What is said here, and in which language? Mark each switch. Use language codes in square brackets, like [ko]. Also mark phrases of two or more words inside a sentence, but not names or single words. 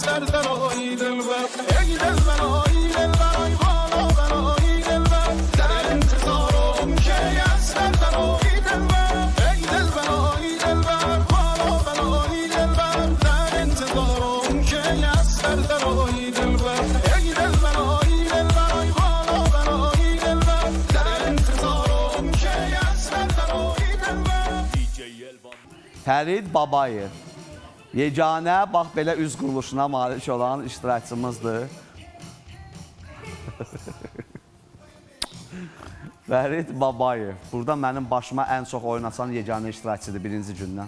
[fa] در آیی دلبر ای دلبر آیی دلبر بالا بلایی دلبر در انتظارم که از در آیی دلبر ای دلبر آیی دلبر بالا بلایی دلبر در انتظارم که از در آیی دلبر ای دلبر آیی دلبر بالا بلایی دلبر در انتظارم که از در آیی دلبر [az] Fərid Babayev. Yeganə, bax belə üz quruluşuna malik olan iştirakçımızdır. Fərid Babayev. Burada mənim başıma ən çox oynasan yeganə iştirakçıdır birinci gündən.